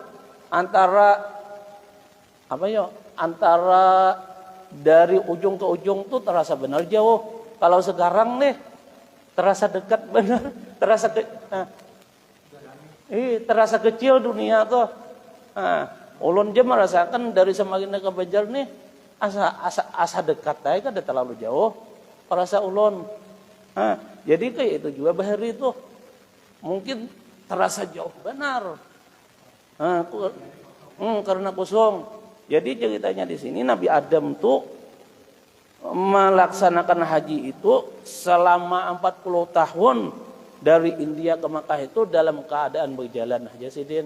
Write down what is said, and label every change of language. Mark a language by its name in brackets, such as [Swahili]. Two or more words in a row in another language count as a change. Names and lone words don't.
[Banjar] Antara dari ujung ke ujung tuh terasa benar jauh. Kalau sekarang nih terasa dekat benar, terasa kecil dunia tuh. Ulun je merasakan dari semakin ke Banjar nih asa dekat aja, kada terlalu jauh perasa ulun. Jadi kayak itu juga bahari itu mungkin terasa jauh benar. Karena kosong. Jadi ceritanya di sini Nabi Adam tuh melaksanakan haji itu selama 40 tahun dari India ke Makkah itu dalam keadaan berjalan aja Sidin.